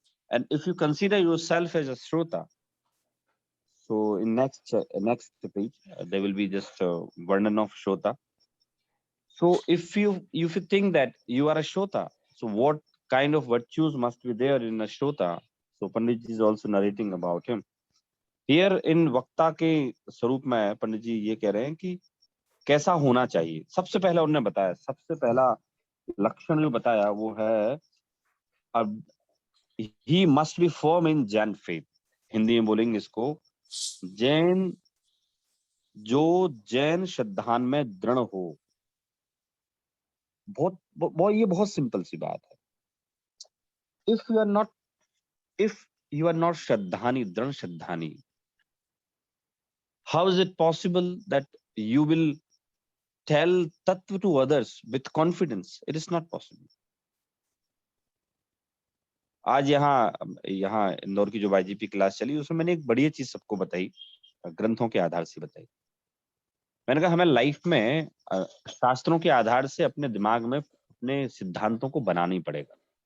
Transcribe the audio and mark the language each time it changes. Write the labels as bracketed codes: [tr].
[en] And if you consider yourself as a shrota, so in next page there will be just varnan of shota. So if you think that you are a shota, so what kind of virtues must be there in a shota? So Pandit ji is also narrating about him. Here in [hi] वक्ता के स्वरूप में पंडित जी ये कह रहे हैं कि कैसा होना चाहिए। सबसे पहला उन्होंने बताया, सबसे पहला लक्षण जो बताया वो है अब [en] he must be firm in Jain faith. [hi] Hindi में बोलेंगे इसको, जैन जो जैन श्रद्धान में दृढ़ हो। बहुत ये बहुत सिंपल सी बात है। [en] if you are not Shraddhani, Dran Shraddhani, how is it possible that you will tell Tattva to others with confidence? It is not possible. [hi] आज यहाँ इंदौर की जो YGP क्लास चली उसमें मैंने एक बढ़िया चीज सबको बताई, ग्रंथों के आधार से बताई। मैंने कहा हमें लाइफ में शास्त्रों के आधार से अपने दिमाग में अपने सिद्धांतों को बनाना ही पड़ेगा।